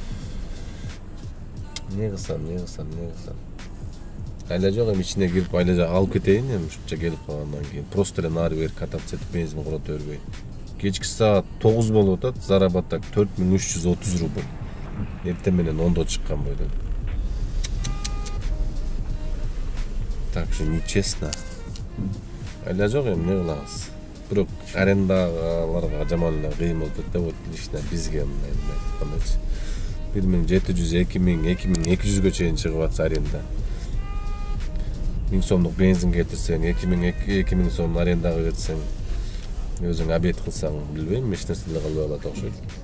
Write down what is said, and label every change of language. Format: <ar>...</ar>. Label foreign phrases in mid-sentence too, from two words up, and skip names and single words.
<ky>Эмне кылсам? Айла жок, эми ичине кирип айла жак алып кетейин, эми ушунча келип калгандан кийин просто эле нары бери кататься этип бензин курата бербей. Кечки саат 9 болуп атат, заработок 4330 рубль. Эртең менен 10'да чыккан бойдон.</ky> <ru>Так что нечестно.</ru> <ky>Айла жок, эми эмне кылабыз? Бирок арендаларга жаман эле кыйын болуп кетти,</ky> <ru>вот лично</ru> <ky>бизге мындай айткандачы. 1700, 2000, 2200ге чейин чыгып атса аренда. 1000 сомдук бензин кетирсең, 2000 сом арендага кетсең, өзүң обед кылсаң, билбейм, эч нерсе деле кылбай калат окшойт.</ky>